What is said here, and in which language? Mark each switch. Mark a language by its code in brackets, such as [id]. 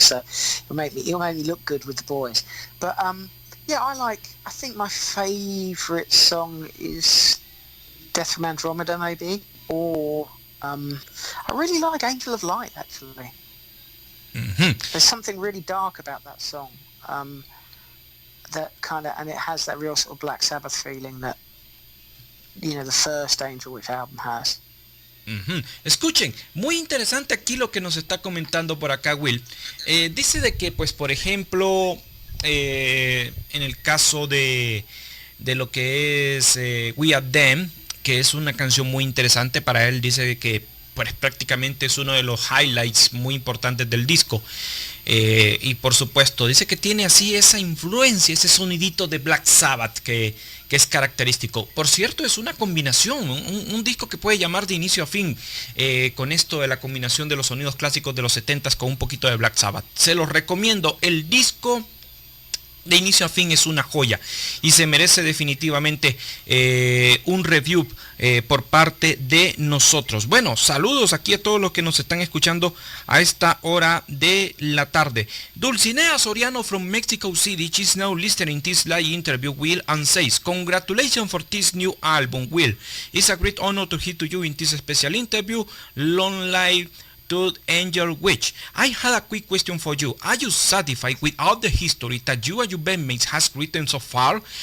[en] So it'll make me look good with the boys. But yeah, I think my favourite song is Death from Andromeda, maybe, or I really like Angel of Light, actually. Mm-hmm. There's something really dark about that song, that kind of, and it has that real sort of Black Sabbath feeling that, the first Angel Witch album has. Uh-huh. [es] Escuchen, muy interesante aquí lo que nos está comentando por acá Will. Dice de que, pues, por ejemplo, en el caso de lo que es We Are Them, que es una canción muy interesante para él, dice de que pues prácticamente es uno de los highlights muy importantes del disco, y por supuesto dice que tiene así esa influencia, ese sonidito de Black Sabbath que es característico. Por cierto, es una combinación, un disco que puede llamar de inicio a fin, con esto de la combinación de los sonidos clásicos de los 70s con un poquito de Black Sabbath. Se los recomiendo, el disco de inicio a fin es una joya y se merece definitivamente un review por parte de nosotros. Bueno, saludos aquí a todos los que nos están escuchando a esta hora de la tarde. [en] Dulcinea Soriano from Mexico City, she's now listening this live interview, Will, and says, congratulations for this new album, Will. It's a great honor to hear to you in this special interview, long live to Angel Witch. I had a quick question for you. Are you satisfied with all the history that you and your bandmates has written so far?